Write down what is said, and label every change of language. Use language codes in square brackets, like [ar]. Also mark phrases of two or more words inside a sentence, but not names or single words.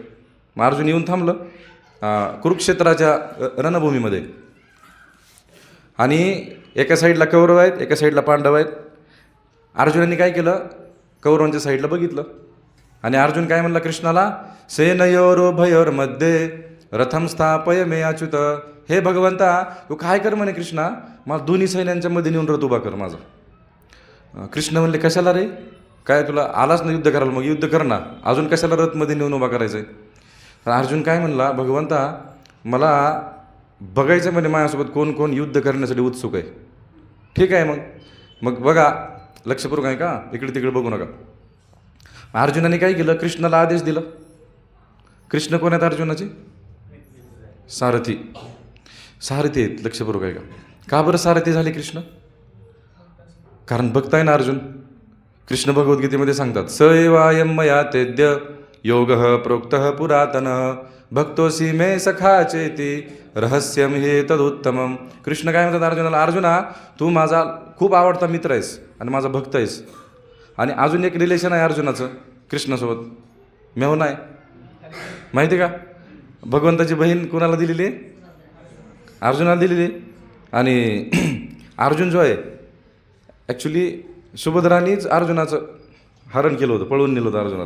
[mr] मग अर्जुन येऊन थांबलं कुरुक्षेत्राच्या रणभूमीमध्ये. आणि एका साईडला कौरव आहेत, एका साईडला पांडव आहेत. अर्जुनाने काय केलं? कौरवांच्या साईडला बघितलं. आणि अर्जुन काय म्हणला कृष्णाला? [sa] सेनयोरुभयोर मध्ये रथम स्थापय मे अच्युत. [mr] हे भगवंता तू काय कर म्हणे कृष्णा, मला दोन्ही सैन्यांच्या मध्ये नेऊन रथ उभा कर माझा. कृष्ण म्हणले कशाला रे? काय तुला आलाच ना युद्ध करायला? मग युद्ध कर ना. अजून कशाला रथमध्ये नेऊन उभा करायचं आहे? अर्जुन काय म्हणला? भगवंता मला बघायचं म्हणे माझ्यासोबत कोण कोण युद्ध करण्यासाठी उत्सुक आहे. ठीक आहे मग बघा. लक्षपूर्वक आहे का? इकडे तिकडे बघू नका. अर्जुनाने काय केलं? कृष्णाला आदेश दिला. कृष्ण कोण आहेत अर्जुनाचे? सारथी. सारथी आहेत. लक्षपूर्वक आहे का? का बरं सारथी झाले कृष्ण? कारण भक्त आहे ना अर्जुन. कृष्ण भगवद्गीतेमध्ये सांगतात [sa] स एवायम मया तेद्य योग प्रोक्त पुरातन भक्तोसी मे सखा चेती रहस्यम हे तदुत्तमम. [mr] कृष्ण काय म्हणतात अर्जुनाला? अर्जुना तू माझा खूप आवडता मित्र आहेस आणि माझा भक्त आहेस. आणि अजून एक रिलेशन आहे अर्जुनाचं कृष्णासोबत. मेहुणा आहे. माहिती का? भगवंताची बहीण कोणाला दिलेली आहे? अर्जुनाला दिलेली आहे. आणि अर्जुन जो आहे ॲक्च्युली सुभद्रानीच अर्जुनाचं हरण केलं होतं, पळवून नेलं होतं अर्जुनाला.